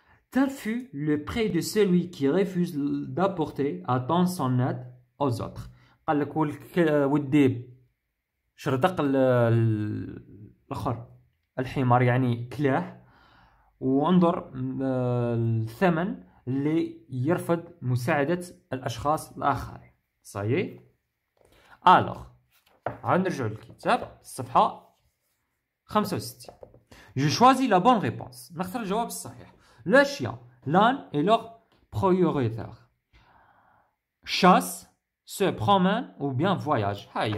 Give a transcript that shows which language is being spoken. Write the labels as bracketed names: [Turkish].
[French] Tel fut le prix de celui qui refuse d'apporter attend son aide aux autres. [Arabic] قال لك والديب شردق الاخر الحمار يعني كلاه، وانظر الثمن اللي يرفض مساعدة الاشخاص الاخرين. صايي الوغ عاد نرجعوا للكتاب الصفحة 65. [French] Je choisis la bonne réponse. [Arabic] نختار الجواب الصحيح. [French] Le chien, l'âne et leur propriétaire chasse, se promène ou bien voyage.